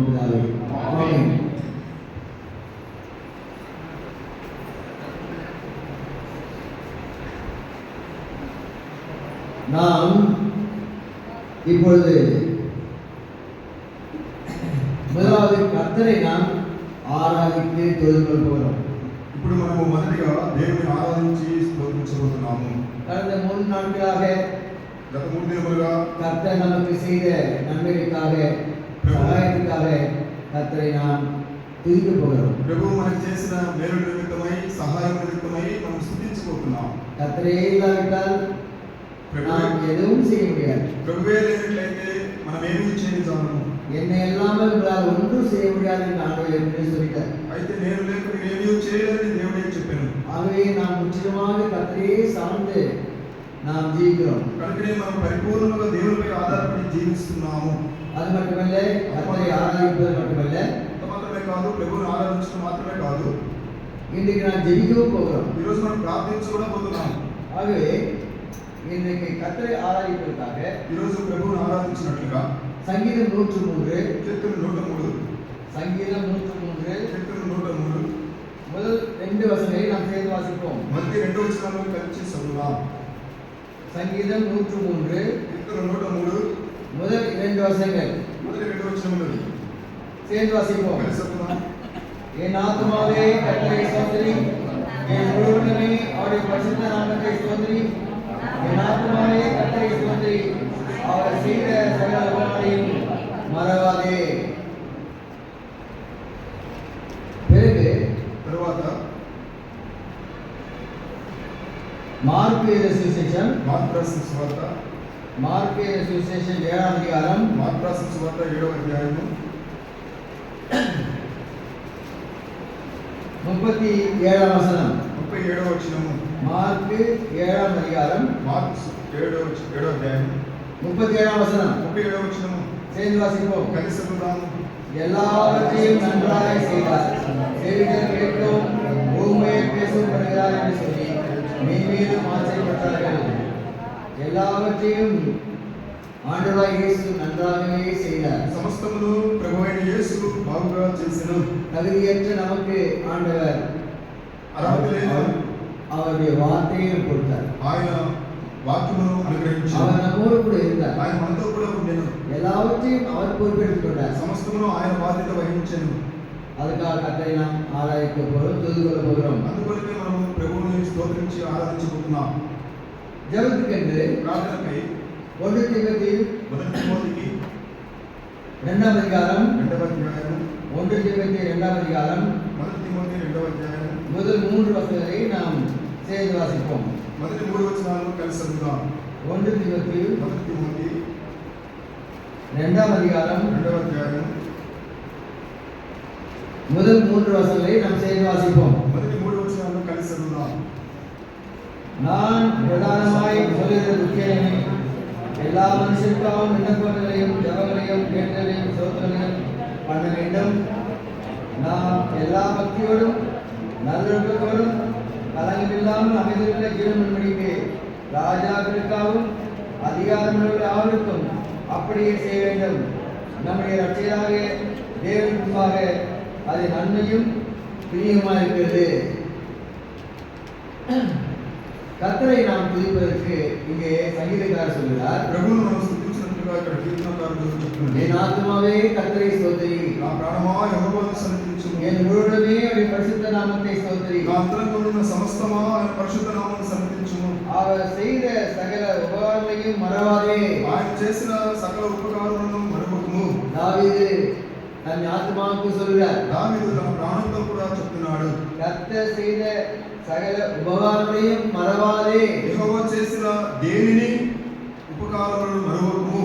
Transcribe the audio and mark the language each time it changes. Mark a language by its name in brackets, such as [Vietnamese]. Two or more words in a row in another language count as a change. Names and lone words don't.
[Tamil] பிதாவே, ஆமென். நாம் இப்பொழுது முதலாவது கர்த்தரை நாம் [Telugu] ఆరాధించి తోడుకొల్పోవడం. ఇప్పుడు మనము మొదటిగా దేవుని ఆరాధించి స్తోత్రించబోతున్నాము. [Tamil] கடந்த 3 நாட்களாக [Telugu] గత 3 దినములుగా [Tamil] கர்த்தர் நமக்கு செய்த நன்மைகளுக்காக சகாயத்துக்காக கர்த்தரை நாம் துதிக்க போகிறோம். [Telugu] ప్రభువు మనకు చేసిన మేలు నిమిత్తమై సహాయం నిమిత్తమై మనం స్తుతించబోతున్నాం. [Tamil] கர்த்தரே இல்லாவிட்டால் நாம் எதுவும் செய்ய முடியாது. [Telugu] ప్రభువే లేనట్లయితే మనం ఏమీ చేయలేము. [Tamil] என்னை இல்லாமல் உங்களால் ஒன்றும் செய்ய முடியாது என்று ஆண்டவர் ஏற்கனவே சொல்லிட்டார். [Telugu] అయితే నేను లేకుండా ఏమీ చేయలేదని దేవుడే చెప్పాను. [Tamil] ஆகவே நாம் முற்றிலுமாக கர்த்தரையே சார்ந்து நாம் ஜீவிக்கிறோம். [Telugu] కనుకనే మనం పరిపూర్ణంగా దేవునిపై ఆధారపడి జీవిస్తున్నాము. [Tamil] அது மட்டுமல்ல, கர்த்தரை ஆராதிப்பது மட்டுமல்ல, [Telugu] మాత్రమే కాదు, ప్రభువుని ఆరాధించడం మాత్రమే కాదు, [Tamil] இன்றைக்கு நாம் ஜெபிக்கவும் போகிறோம். [Telugu] ఈ రోజు మనం ప్రార్థించ కూడా పోతున్నాము. [Tamil] ஆகவே இன்றைக்கு கர்த்தரை ஆராதிப்பதற்காக [Telugu] ఈ రోజు ప్రభువుని ఆరాధించినట్లుగా [Tamil] சங்கீதம் 103 [Telugu] కీర్తన 103 [Tamil] சங்கீதம் 103 [Telugu] కీర్తన 103 [Tamil] முதல் 2 வசனங்களை நாம் சேர்ந்து வாசிப்போம். [Telugu] మొదటి 2 వచనాలను కలిసి చదువుదాం. [Tamil] சங்கீதம் 103 [Telugu] కీర్తన 103 [Tamil] முதல் 2 வசனங்கள் [Telugu] మొదటి 2 వచనములు [Tamil] சேர்ந்து வாசிப்போம். [Telugu] కలిసి చదువుదాం. [Tamil] என் ஆத்துமாவே கர்த்தரை ஸ்தோத்திரி, என் முழு உள்ளமே அவருடைய பரிசுத்த நாமத்தை ஸ்தோத்திரி. என் ஆத்துமாவே கர்த்தரை ஸ்தோத்திரி, அவர் செய்த சகல உபகாரங்களையும் மறவாதே. பிறகு [Telugu] తరువాత మార్కు எழுதின సువిశేషం మార్కు రాసిన సువార్త 7వ అధ్యాయం మార్కు రాసిన సువార్త 7వ అధ్యాయము 37వ వచనం. 37వ వచనము. మార్కు 7వ అధ్యాయం మార్కు 7వ అధ్యాయం 37వ వచనం. 37వ వచనము [Tamil] சேர்ந்து வாசிப்போம். [Telugu] కలిసి చదువుదాము. [Tamil] எல்லாவற்றையும் நன்றாய் செய்தார், செவிகள் கேட்கும் ஊமையை பேசப்படுகிறார் என்று சொல்லி மெய்மேலும் ஆச்சரியப்பட்டார்கள். எல்லாவற்றையும் ஆண்டவராய் இயேசு நன்றாகவே செய்தார். [Telugu] సమస్తమును ప్రభువైన యేసు బాగుగా చేసెను. [Tamil] தகுதியற்ற நமக்கு ஆண்டவர் [Telugu] అర్హత లేని [Tamil] அவருடைய வார்த்தையை கொடுத்தார். [Telugu] ఆయన వాక్యమును అనుగ్రహించారు. [Tamil] அவர் நம்மோடு கூட இருந்தார். [Telugu] ఆయన మనతో కూడా ఉండెను. [Tamil] எல்லாவற்றையும் அவர் பொறுப்பெடுத்துக் கொண்டார். [Telugu] సమస్తమును ఆయన బాధ్యత వహించెను. [Tamil] அதுக்காக கர்த்தரை நாம் ஆராதிக்க போகிறோம், துதி கொள்ள போகிறோம். [Telugu] అందుకొరకే మనము ప్రభువుని స్తోత్రించి ఆరాధించబోతున్నాం. [Tamil] ஜெபத்துக்கென்று [Telugu] ప్రార్థనకై [Tamil] 1 தீமோத்தேயு [Telugu] మొదటి తిమోతికి 2వ అధ్యాయం 2వ అధ్యాయం 1 தீமோத்தேயு 2వ అధ్యాయం మొదటి తిమోతి 2వ అధ్యాయం [Tamil] முதல் 3 வசனங்களை நாம் சேர்ந்து வாசிப்போம். [Telugu] మొదటి 3 వచనాలను కలిసి చదువుదాం. 1 తిమోతి మొదటి తిమోతి [Tamil] 2వ அதிகாரம் [Telugu] 2వ అధ్యాయం [Tamil] முதல் 3 வசனங்களை நாம் சேர்ந்து வாசிப்போம். [Telugu] మొదటి 3 వచనాలను కలిసి చదువుదాం. [Tamil] நான் பிரதானமாய் சொல்லுகிற முக்கியமே எல்லா மனுஷருக்காகவும் விண்ணப்பங்களையும் ஜெபங்களையும் கேட்டலையும் சோதனையும் பண்ண வேண்டும். நாம் எல்லா பக்தியோடும் நல்லொழுக்கத்தோடும் கலங்கமில்லாமல் அமைதியுள்ள ஜீவன் படிக்கு ராஜாக்களுக்காகவும் அதிகாரமுள்ள யாருக்கும் அப்படியே செய்ய வேண்டும். நம்முடைய ரட்சகராக தேவனுக்கு முன்பாக அது நன்மையும் பிரியமாக இருக்கிறது. கர்த்தரை நாம் துதிப்பதற்கு இங்கே சங்கீதக்காரர் சொல்கிறார், [Telugu] ప్రభువును మనం స్తుతించినట్లుగా ఇక్కడ కీర్తనకారుడు చెప్తున్నాడు. [Tamil] என் ஆத்துமாவே கர்த்தரை ஸ்தோத்திரி, [Telugu] నా ప్రాణమా యెహోవాను సన్నిధించుము. [Tamil] என் முழுவதுமே அவருடைய பரிசுத்த நாமத்தை ஸ்தோத்திரி. [Telugu] నా అంతరంగమున్న సమస్తమా ఆయన పరిశుద్ధ నామమును సన్నిధించుము. [Tamil] அவர் செய்த சகல உபகாரங்களையும் மறவாதே. [Telugu] ఆయన చేసిన సకల ఉపకారములను మరువకుము. [Tamil] தாவீது தன் ஆத்துமாவுக்கு சொல்கிறார், [Telugu] దావీదు తన ప్రాణంతో కూడా చెప్తున్నాడు, [Tamil] கர்த்தர் செய்த சகல உபகாரங்களையும் மறவாதே. [Telugu] యెహోవా చేసిన దేనిని ఉపకారములను మరువకుము.